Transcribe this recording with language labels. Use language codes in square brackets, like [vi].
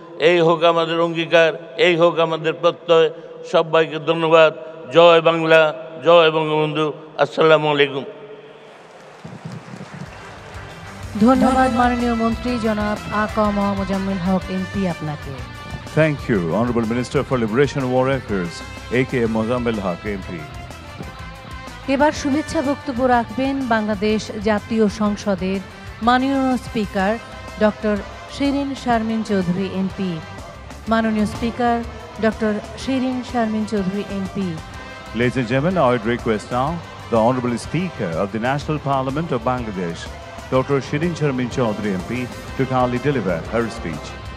[bn] এই হোক আমাদের অঙ্গীকার, এই হোক আমাদের প্রত্যয়। সবাইকে ধন্যবাদ। জয় বাংলা, জয় বঙ্গবন্ধু। আসসালামু আলাইকুম। ধন্যবাদ মাননীয় মন্ত্রী জনাব আ.ক.ম মোজাম্মেল হক এমপি আপনাকে। [en] Thank you, Honorable Minister for Liberation and War Affairs, A.K.M. Mozammel Haq, MP. [bn] এবার শুভেচ্ছা বক্তব্য রাখবেন বাংলাদেশ জাতীয় সংসদের মাননীয় speaker doctor Shirin Sharmin Chowdhury MP. মাননীয় speaker doctor Shirin Sharmin Chowdhury MP. [en] Ladies and gentlemen, I would request now the Honorable Speaker of the National Parliament of Bangladesh, Dr. Shirin Sharmin Chaudhary MP, to kindly deliver her speech.